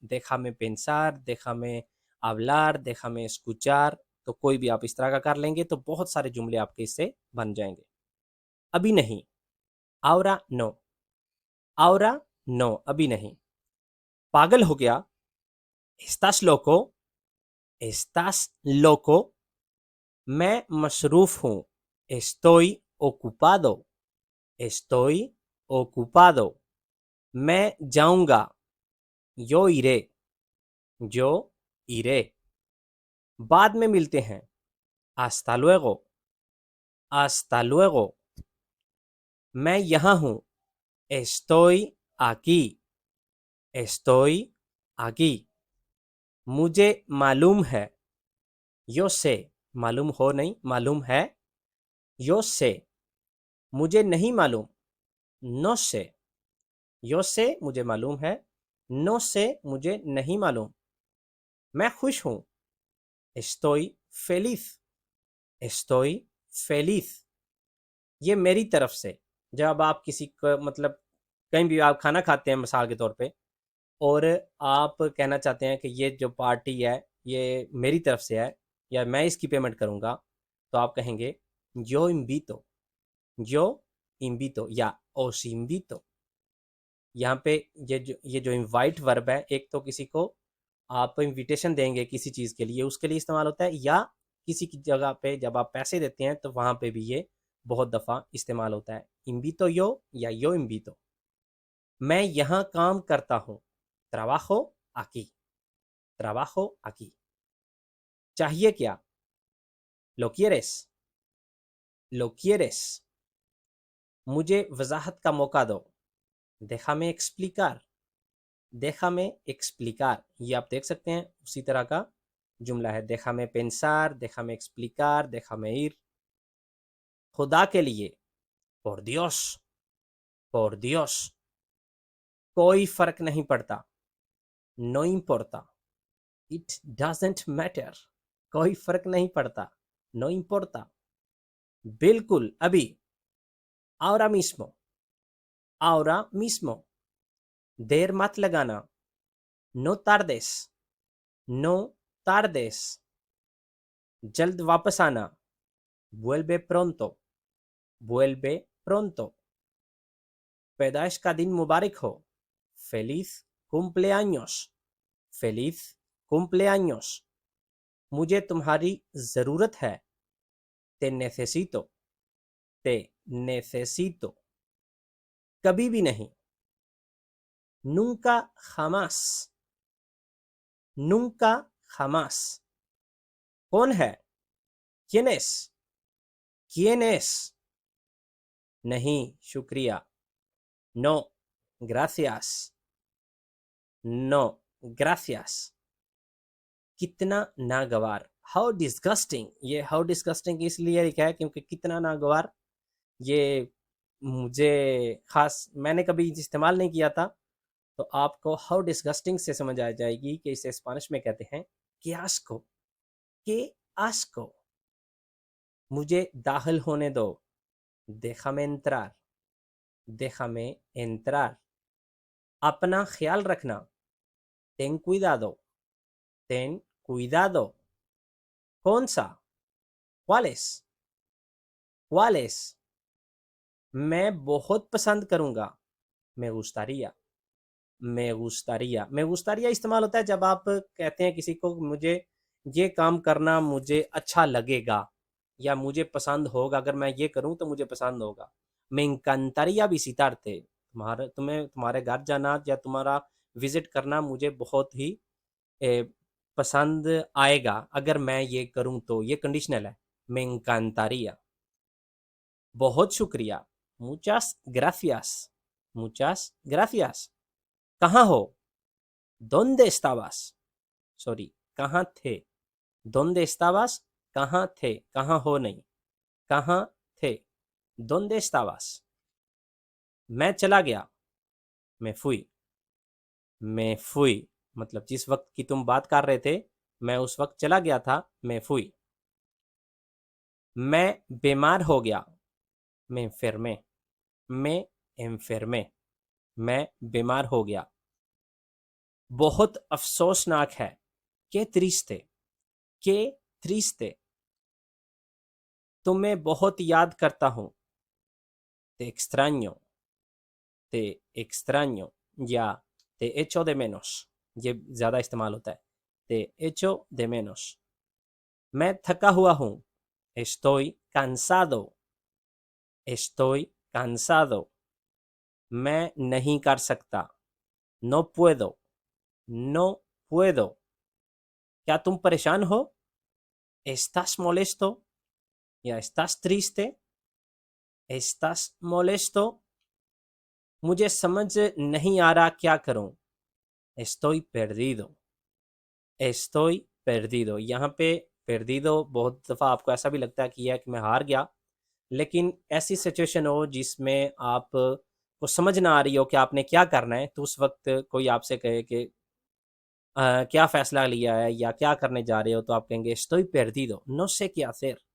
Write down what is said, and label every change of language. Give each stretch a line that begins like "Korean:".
Spanish: déjame pensar, déjame hablar, déjame escuchar।
Hindi: तो कोई भी आप इस तरह का कर लेंगे तो बहुत सारे जुमले आपके इससे बन जाएंगे। अभी नहीं,
Spanish: ahora no, ahora no,
Hindi: अभी नहीं। पागल हो गया,
Spanish: estás loco, estás loco।
Hindi: मैं मसरूफ हूँ,
Spanish: estoy ocupado, estoy ocupado।
Hindi: मैं जाऊंगा,
Spanish: yo iré, yo iré।
Hindi: बाद में मिलते हैं,
Spanish: hasta luego, hasta luego।
Hindi: मैं यहाँ हूँ,
Spanish: estoy aquí, estoy aquí।
Hindi: मुझे मालूम है,
Spanish: yo sé,
Hindi: मालूम हो नहीं, मालूम है, yo sé। मुझे नहीं मालूम,
Spanish: no sé, yo sé
Hindi: मुझे मालूम है, no sé मुझे नहीं मालूम। मैं खुश हूँ,
Spanish: estoy feliz, estoy feliz।
Hindi: ये मेरी तरफ से। जब आप किसी को मतलब कहीं भी आप खाना खाते हैं मिसाल के तौर पे, और आप कहना चाहते हैं कि ये जो पार्टी है ये मेरी तरफ से है या मैं इसकी पेमेंट करूँगा, तो आप कहेंगे
Spanish: yo invito, yo invito
Hindi: या
Spanish: os invito।
Hindi: यहाँ पे ये जो इनवाइट वर्ब है, एक तो किसी को आप इनविटेशन देंगे किसी चीज़ के लिए, उसके लिए इस्तेमाल होता है, या किसी की जगह पे जब आप पैसे देते हैं तो वहाँ पे भी ये बहुत दफ़ा इस्तेमाल होता है।
Spanish: इन्वितो यो या यो इन्वितो।
Hindi: मैं यहाँ काम करता हूँ,
Spanish: trabajo aquí, trabajo aquí।
Hindi: चाहिए क्या,
Spanish: lo quieres, lo quieres।
Hindi: मुझे वजाहत का मौका दो,
Spanish: déjame explicar, déjame explicar।
Hindi: ये आप देख सकते हैं उसी तरह का जुमला है,
Spanish: déjame pensar, déjame explicar, déjame ir।
Hindi: खुदा के लिए,
Spanish: por Dios, por Dios।
Hindi: कोई फर्क नहीं पड़ता,
Spanish: no importa,
English: it doesn't matter।
Hindi: कोई फर्क नहीं पड़ता,
Spanish: no importa।
Hindi: बिल्कुल अभी,
Spanish: ahora mismo, ahora mismo।
Hindi: देर मत लगाना,
Spanish: no tardes, no tardes।
Hindi: जल्द वापस आना,
Spanish: vuelve pronto, vuelve pronto।
Hindi: पैदाइश का दिन मुबारक हो,
Spanish: feliz cumpleaños, feliz cumpleaños।
Hindi: मुझे तुम्हारी ज़रूरत है,
Spanish: te necesito, te necesito।
Hindi: कभी भी नहीं,
Spanish: nunca jamás, nunca jamás।
Hindi: कौन है,
Spanish: quién es, quién es।
Hindi: नहीं शुक्रिया,
Spanish: no gracias, no gracias।
Hindi: कितना नागवार,
English: How disgusting.
Hindi: ये हाउ डिस्गस्टिंग इसलिए लिखा है क्योंकि कितना नागवार ये मुझे खास मैंने कभी इस्तेमाल नहीं किया था, तो आपको हाउ डिस्गस्टिंग से समझ आ जाएगी कि इसे स्पेनिश में कहते हैं
Spanish: que asco, que asco।
Hindi: मुझे दाखिल होने दो,
Spanish: déjame entrar, déjame entrar।
Hindi: अपना ख्याल रखना,
Spanish: ten cuidado, ten cuidado।
Hindi: कौन सा,
Spanish: cuáles, cuáles।
Hindi: मैं बहुत पसंद करूँगा,
Spanish: me gustaría, me gustaría। me gustaría
Hindi: इस्तेमाल होता है जब आप कहते हैं किसी को मुझे ये काम करना मुझे अच्छा लगेगा या मुझे पसंद होगा, अगर मैं ये करूँ तो मुझे पसंद होगा।
Spanish: me encantaría visitarte,
Hindi: तुम्हें तुम्हारे घर जाना या तुम्हारा विजिट करना मुझे बहुत ही पसंद आएगा अगर मैं ये करूँ तो। ये कंडीशनल है,
Spanish: me encantaría।
Hindi: बहुत शुक्रिया,
Spanish: muchas gracias, muchas gracias।
Hindi: कहाँ हो,
Spanish: ¿dónde estabas,
Hindi: सॉरी कहाँ थे, ¿dónde estabas, कहाँ थे, कहाँ हो नहीं, कहाँ थे, ¿dónde estabas। मैं चला गया, मैं
Spanish: fui,
Hindi: मैं fui। मतलब जिस वक्त की तुम बात कर रहे थे मैं उस वक्त चला गया था, मैं
Spanish: fui।
Hindi: मैं बीमार हो गया, मैं
Spanish: enfermé,
Hindi: मैं enfermé। मैं बीमार हो गया। बहुत अफसोसनाक है,
Spanish: के triste, के triste।
Hindi: तुम्हें बहुत याद करता हूँ,
Spanish: te extraño, te extraño या te echo de menos।
Hindi: ये ज़्यादा इस्तेमाल होता है,
Spanish: te echo de menos।
Hindi: मैं थका हुआ हूँ,
Spanish: estoy cansado, estoy cansado।
Hindi: मैं नहीं कर सकता,
Spanish: no puedo, no puedo।
Hindi: क्या तुम परेशान हो,
Spanish: estás molesto या estás triste, estás molesto।
Hindi: मुझे समझ नहीं आ रहा क्या करूं,
Spanish: estoy perdido, estoy perdido।
Hindi: यहाँ पे perdido बहुत दफ़ा आपको ऐसा भी लगता है कि यह कि मैं हार गया, लेकिन ऐसी सिचुएशन हो जिसमें आप को समझ ना आ रही हो कि आपने क्या करना है, तो उस वक्त कोई आपसे कहे कि क्या फ़ैसला लिया है या क्या करने जा रहे हो, तो आप कहेंगे
Spanish: estoy perdido, no sé qué hacer।